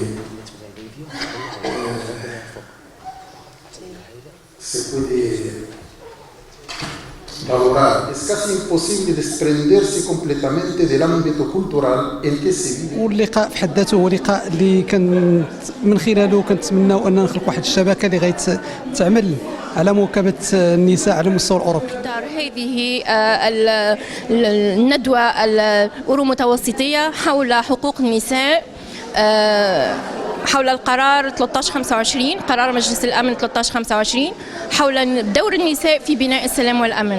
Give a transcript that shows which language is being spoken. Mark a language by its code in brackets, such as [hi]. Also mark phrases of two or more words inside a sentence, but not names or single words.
[es] se puede valorar, es casi imposible desprenderse completamente del ámbito cultural en que se vive. [ar] واللقاء في حد ذاته هو لقاء اللي كان من خلاله كنتمناو ان نخلق واحد الشبكه اللي غتعمل على مواكبه النساء على المستوى الاوروبي. هذه الندوه الاورو متوسطيه حول حقوق النساء، حول القرار 1325، قرار مجلس الأمن 1325 حول دور النساء في بناء السلام والأمن.